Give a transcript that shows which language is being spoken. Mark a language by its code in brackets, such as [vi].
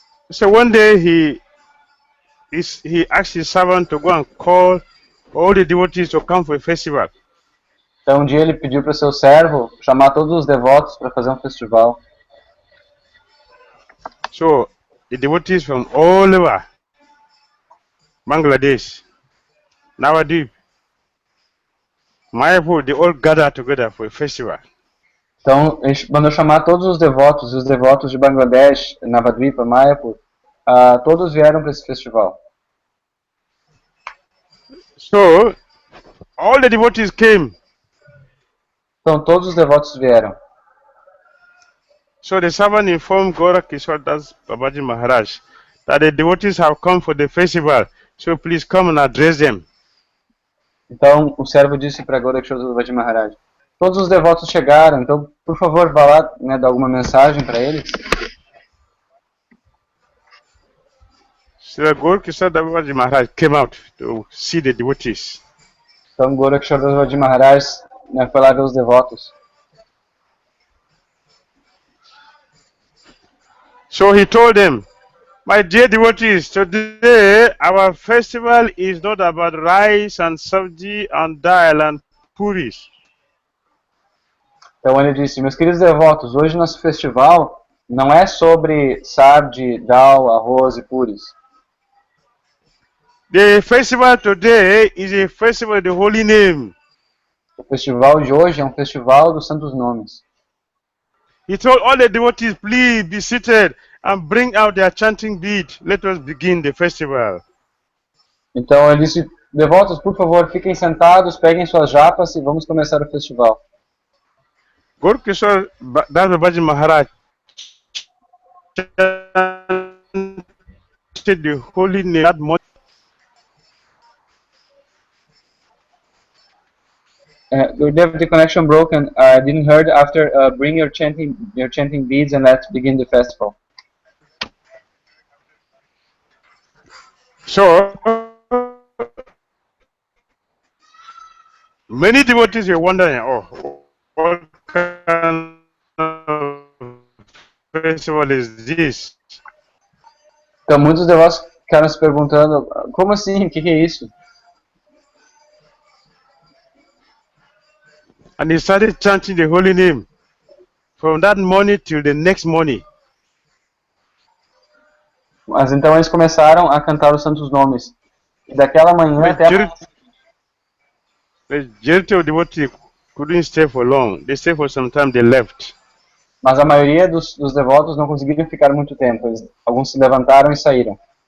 [en] So one day he asked his servant to go and call all the devotees to come for a festival. [pt] Então um dia ele pediu para o seu servo chamar todos os devotos para fazer um festival. [en] So the devotees from all over Bangladesh, Navadip, Mayapur, they all gather together for a festival. [pt] Então ele mandou chamar todos os devotos de Bangladesh, Navadvipa, Mayapur, todos vieram para esse festival. [en] So all the devotees came. [pt] Então todos os devotos vieram. [en] So the servant informed Gourakisora Das Babaji Maharaj that the devotees have come for the festival, so please come and address them. [pt] Então o servo disse para Gourakisora Das Babaji Maharaj: todos os devotos chegaram, então por favor vá lá, né, dar alguma mensagem para eles. [en] So Gourakisora Das Babaji Maharaj came out to see the devotees. [pt] Então Gourakisora Das Babaji Maharaj, né, foi lá ver os devotos. [en] So he told them, my dear devotees, today our festival is not about rice and sabji and dal and puris. [pt] Então ele disse: meus queridos devotos, hoje nosso festival não é sobre sabji, dal, arroz e puris. [en] The festival today is a festival of the holy name. [pt] O festival de hoje é um festival dos santos nomes. [en] He told all the devotees, please be seated and bring out their chanting bead. Let us begin the festival. [pt] Então ele disse: devotos, por favor, fiquem sentados, peguem suas japas e vamos começar o festival. [en] Gourakisora Das Babaji Maharaj chanted the holy name that much. The connection broken. I didn't heard after. Bring your chanting beads and let's begin the festival. So Many devotees were wondering, oh, what kind of festival is this? [pt] Então muitos devotos ficaram se perguntando, como assim? O que é isso? [en] And he started chanting the holy name from that morning till the next morning. [pt] Mas então eles começaram a cantar os santos nomes. E daquela manhã até a... [en] Majority of devotees couldn't stay for long. They stayed for some time, they left. [pt] Mas a maioria dos devotos não conseguiram ficar muito tempo. Alguns se levantaram e saíram.